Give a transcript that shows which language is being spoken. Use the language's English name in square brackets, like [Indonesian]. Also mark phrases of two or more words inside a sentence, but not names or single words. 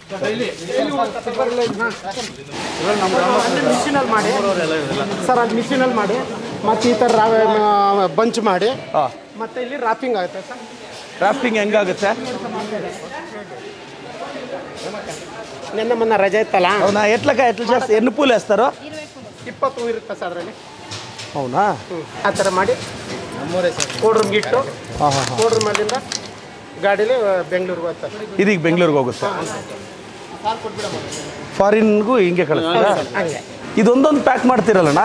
[Kannada] ಮಿಷಿನಲ್ಲಿ ಮಾಡಿ ಸರ್, ಅದು ಮಿಷಿನಲ್ಲಿ ಮಾಡಿ ಮತ್ತು ಈ ಥರ ಬಂಚ್ ಮಾಡಿ ಮತ್ತೆ ಇಲ್ಲಿ ರಾಪಿಂಗ್ ಆಗುತ್ತೆ ಸರ್. ರಾಫ್ಟಿಂಗ್ ಹೆಂಗಾಗುತ್ತೆ? ನಿನ್ನೆ ಮೊನ್ನೆ ರಜೆ ಇತ್ತಲ್ಲ. [Telugu] అవునా, ఎట్లా చేస్తారు? ఎన్ని పూలు వేస్తారు? [Kannada] 20 ಇರುತ್ತೆ ಸರ್ ಅದರಲ್ಲಿ. [Telugu] అవునా, [Kannada] ಆ ಥರ ಮಾಡಿ ಕೋಲ್ಡ್ ರೂಮ್ಗೆ ಇಟ್ಟು [English] cold room [Kannada] ಅಲ್ಲಿಂದ ಗಾಡೀಲಿ ಬೆಂಗಳೂರಿಗೆ ಹೋಗ್ತಾರೆ. ಇದೀಗ ಬೆಂಗಳೂರಿಗೆ ಹೋಗುತ್ತೆ. ಫಾರಿನ್ಗೂ ಹಿಂಗೆ ಕಳಿಸ್ತೀರಾ? ಹಂಗೆ ಇದೊಂದೊಂದು ಪ್ಯಾಕ್ ಮಾಡ್ತೀರಲ್ಲಣ್ಣ